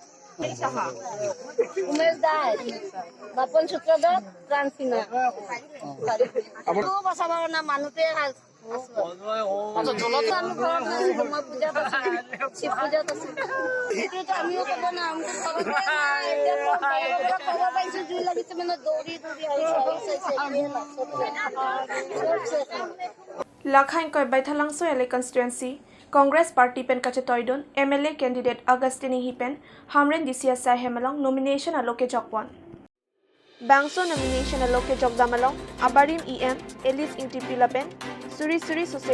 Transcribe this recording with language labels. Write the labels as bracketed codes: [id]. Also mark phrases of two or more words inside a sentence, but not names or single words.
[as] উমেশ দাস বাপন সূত্ৰধৰ ট্ৰান্সফিনা আপুনি বচাব না মানুহতে আমিও ক'ব না খবৰ পাইছো জুই লাগিছে মানে দৌৰি [mjw] Lakhain koi baithalangso ele constituency Congress Party pen kache toidun [en] MLA candidate [mjw] Augustine Hipen Hamren DCSI Hemalong nomination aloke jokwan Bangso nomination aloke jokdamalong Abarim EM Elis Intipilapen Suri Sose